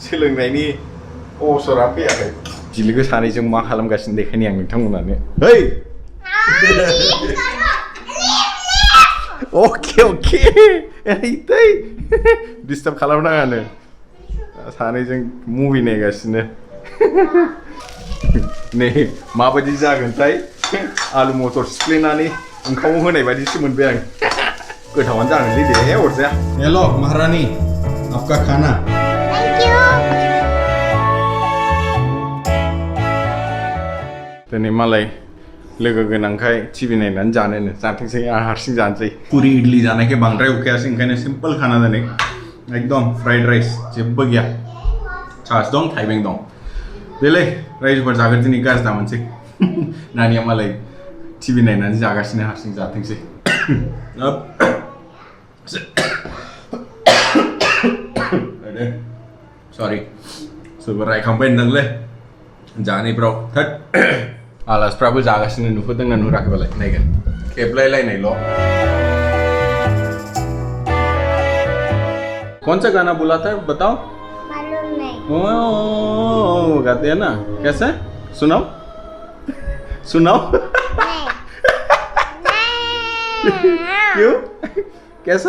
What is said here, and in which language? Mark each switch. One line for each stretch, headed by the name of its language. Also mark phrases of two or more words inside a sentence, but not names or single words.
Bodo: सोलोंनायनि अवसरा फैयाखै बिलोगो सानैजों मा खालामगासिनो देखायनि आं नोंथांमोनानो हेय ओके एरै डिस्टार्ब खालामनाङानो सानैजों मुभि नायगासिनो नै माबायदि जागोनथाय आलु मटर सिफ्लेनानै ओंखामाव होनाय बायदिसो मोनबाय आं गोथावानो जागोनलै दे अरजाया
Hindi: हेलो महारानी आपका खाना
English: thank you
Bodo: दिनै मालाय लोगो गोनांखाय टिभि नायनानै जानोनो जाथोंसै आं हारसिं जानोसै पुरि इडली जानायखाय बांद्राय उखैयासै ओंखायनो सिम्पोल खाना दिनै एकदम
English: fried rice
Bodo: जेबो गैया सास दं थाइबें दं देलै रायजोफोर जागोन दिनै गाज्रि दा मोनसै नानिया मालाय टिभि नायनानै जागासिनो हारसिं जाथोंसै सरि सोरबा रायखांबाय होनदोंलै जानायफ्राव थोद आलासिफ्राबो जागासिनो नुफोदोंना नुराखैबालाय नायगोन खेबलायलायनायल'
Hindi: कौन सा गाना बोला था बताओ मालूम नहीं ओ गाते हैं ना कैसे सुनाओ सुनाओ नहीं क्यों कैसा